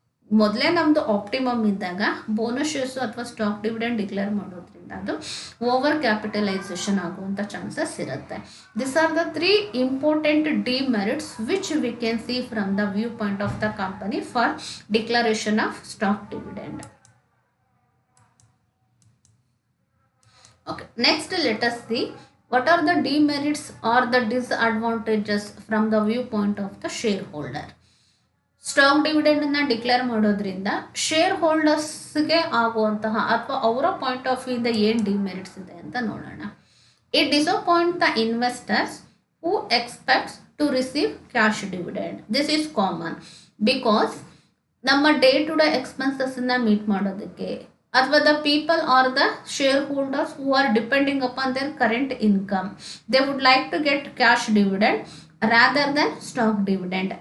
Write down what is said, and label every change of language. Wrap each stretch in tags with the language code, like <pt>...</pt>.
<kn>ಮೊದಲೇ ನಮ್ಮದು ಆಪ್ಟಿಮಮ್ ಇದ್ದಾಗ ಬೋನಸ್ ಶೇರ್ಸು ಅಥವಾ ಸ್ಟಾಕ್ ಡಿವಿಡೆಂಡ್ ಡಿಕ್ಲೇರ್ ಮಾಡೋದ್ರಿಂದ ಅದು ಓವರ್ ಕ್ಯಾಪಿಟಲೈಸೇಷನ್ ಆಗುವಂಥ ಚಾನ್ಸಸ್ ಇರುತ್ತೆ.</kn> <en>This are the 3 important demerits which we can see from the view point of the company for declaration of stock dividend. Okay, next let us see what are the demerits or the disadvantages from the viewpoint of the shareholder.</en> <kn>Stock ಡಿವಿಡೆಂಡನ್ನು declare ಮಾಡೋದ್ರಿಂದ share ಹೋಲ್ಡರ್ಸ್ಗೆ ಆಗುವಂತಹ ಅಥವಾ ಅವರ point of ವ್ಯೂಯಿಂದ ಏನು demerits ಇದೆ ಅಂತ ನೋಡೋಣ.</kn> <en>It disappoint the investors who expects to receive cash dividend. This is common because ನಮ್ಮ day to day ಎಕ್ಸ್ಪೆನ್ಸಸ್ಸನ್ನು meet ಮಾಡೋದಕ್ಕೆ ಅಥವಾ the people are the share holders who are depending upon their current income, they would like to get cash dividend rather than stock dividend.</en>